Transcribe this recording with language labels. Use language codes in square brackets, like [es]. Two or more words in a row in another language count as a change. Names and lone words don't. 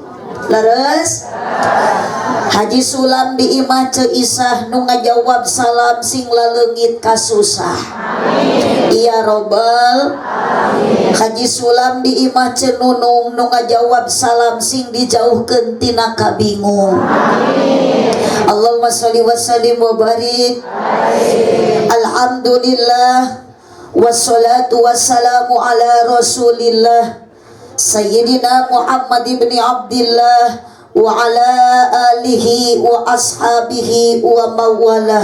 [su] Leres Haji Sulam di imah ce Isah nu ngajawab salam sing laleungit kasusah. Iya robbal Haji Sulam di imah ce Nunung nu ngajawab salam sing dijauhkeun tina kabingung. [ar] اللهم صل وسلم وبارك. الحمد لله والصلاة والسلام على رسول الله سيدنا محمد بن عبد الله وعلى آله وأصحابه ومن والاه.